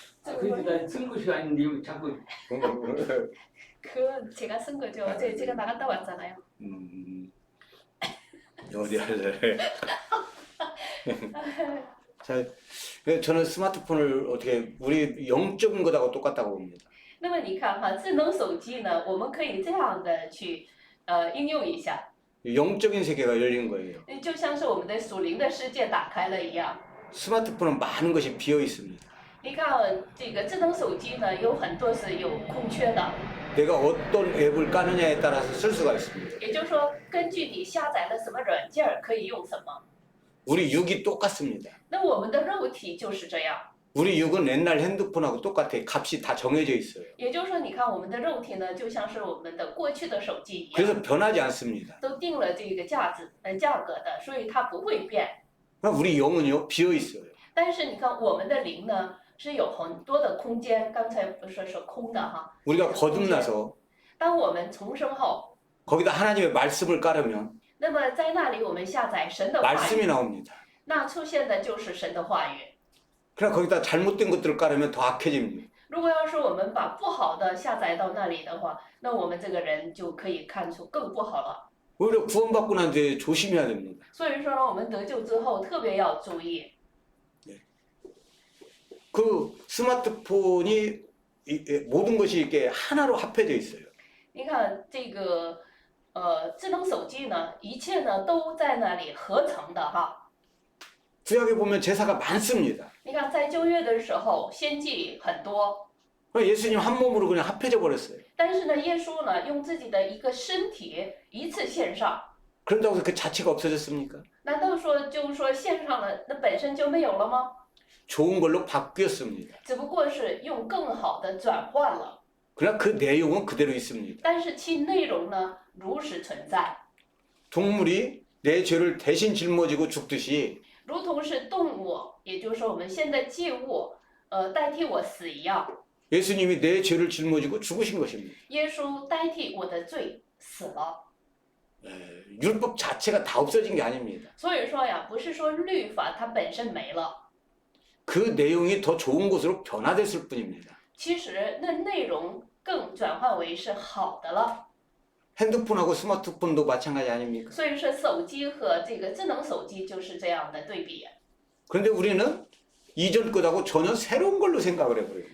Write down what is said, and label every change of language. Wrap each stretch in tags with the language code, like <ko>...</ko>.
<ko>그래도 난쓴 것이 아닌데 자꾸 그 제가 쓴 거죠. 어제 제가 나갔다 왔잖아요. 어디 할래? 자, 저는 스마트폰을 어떻게 우리 영적인 것하고 똑같다고 봅니다.</ko> <zh>那么你看哈，智能手机呢，我们可以这样的去应用一下，</zh> <ko>영적인 세계가 열린 거예요.</ko> <zh>就像是我们的属灵的世界打开了一样。</zh> <ko>스마트폰은 많은 것이 비어 있습니다.</ko> <zh>你看这个智能手机呢，有很多是有空缺的，</zh> <ko>내가 어떤 앱을 까느냐에 따라서 쓸 수가 있습니다.</ko> <zh>也就是说，根据你下载了什么软件儿，可以用什么。</zh> <ko>우리 육이 똑같습니다.</ko> <zh>那我们的肉体就是这样，</zh> <ko>우리 육은 옛날 핸드폰하고 똑같아. 값이 다 정해져 있어요.</ko> <zh>也就是说，你看我们的肉体呢，就像是我们的过去的手机一样，</zh> <ko>그래서 변하지 않습니다.</ko> <zh>都定了这个价格的，所以它不会变。</zh> <ko>그럼 우리 영은요 비어 있어요.</ko> <zh>但是你看我们的灵呢，是有很多的空间，刚才不是说空的哈。</zh> <ko>우리가 거듭나서</ko> <zh>当我们重生后，</zh> <ko>거기다 하나님의 말씀을 깔으면</ko> <zh>那么在那里我们下载神的话</zh> <ko>말씀이</ko> <zh>语，</zh> <ko>나옵니다.</ko> <zh>那出现的就是神的话语。</zh> <ko>그러나 거기다 잘못된 것들을 깔으면 더 악해집니다.</ko> <zh>如果要是我们把不好的下载到那里的话，那我们这个人就可以看出更不好了。</zh> <ko>오히려 구원받고 난 뒤에 조심해야 됩니다.</ko> <zh>所以说呢，我们得救之后特别要注意。</zh> <ko>그 스마트폰이 모든 것이 이렇게 하나로 합해져 있어요.</ko> <zh>你看这个智能手机呢，一切呢都在那里合成的哈。</zh> <ko>구약에 보면 제사가 많습니다.</ko> <zh>你看在旧约的时候，献祭很多，</zh> <ko>예수님 한 몸으로 그냥 합해져 버렸어요.</ko> <zh>但是呢，耶稣呢用自己的一个身体一次献上。</zh> <ko>그런다고 해서 그 자체가 없어졌습니까?</ko> <zh>难道说就是说献上了，那本身就没有了吗？</zh> <ko>좋은 걸로 바뀌었습니다.</ko> <zh>只不过是用更好的转换了，</zh> <ko>그러나 그 내용은 그대로 있습니다.</ko> <zh>但是其内容呢如实存在，</zh> <ko>동물이 내 죄를 대신 짊어지고 죽듯이</ko> <zh>如同是动物，也就是说我们现在祭物，代替我死一样，</zh> <ko>예수님이 내 죄를 짊어지고 죽으신 것입니다.</ko> <zh>耶稣代替我的罪死了。</zh> <ko>율법 자체가 다 없어진 게 아닙니다.</ko> <zh>所以说呀，不是说律法它本身没了，</zh> <ko>그 내용이 더 좋은 것으로 변화됐을 뿐입니다.</ko> <zh>其实那内容更转换为是好的了。</zh> <ko>핸드폰하고 스마트폰도 마찬가지 아닙니까?</ko> <zh>所以说手机和这个智能手机就是这样的对比。</zh> <ko>그런데 우리는 이전 것하고 전혀 새로운 걸로 생각을 해버려요.</ko>